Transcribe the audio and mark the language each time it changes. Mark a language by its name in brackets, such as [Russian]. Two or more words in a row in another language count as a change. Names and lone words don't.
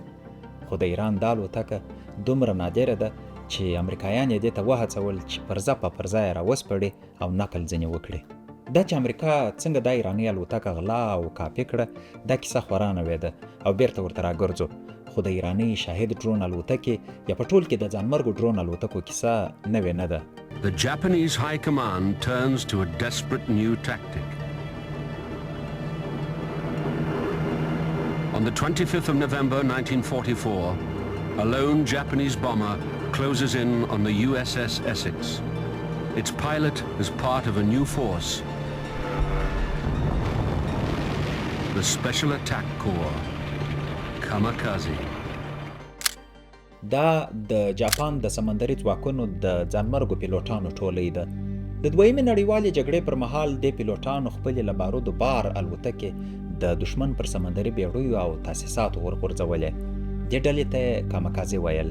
[Pashto] خو د ایران دا الوتکه دومره نادره ده چې امریکایان یې دې ته وهڅول چې پرزه په پرزه یې راوسپړي او نقل ځینې وکړي. دا چې امریکا څنګه دا ایراني الوتکه غلا او کاپي کړه، دا کیسه خورا نوې ده او بیرته ورته راګرځو. خو د ایراني شاهد ډرون الوتکې یا په ټول کې د ځانمرګو ډرون الوتکو کیسه نوې نه ده. [English] The Japanese High Command turns to a desperate new tactic. On the 25th of November 1944, a lone Japanese bomber closes in on the USS Essex. Its pilot is part of a new force, the Special Attack Corps, Kamikaze. [Pashto] دا د جاپان د سمندري ځواکونو د ځانمرګو پیلوټانو ټولۍ ده. د دویمې نړیوالې جګړې پر مهال د پیلوټانو خپلې له بارودو بار الوتکې د دشمن پر سمندري بیړیو او تاسیساتو ورغورځولې. دې ډلې ته کامکازي ویل.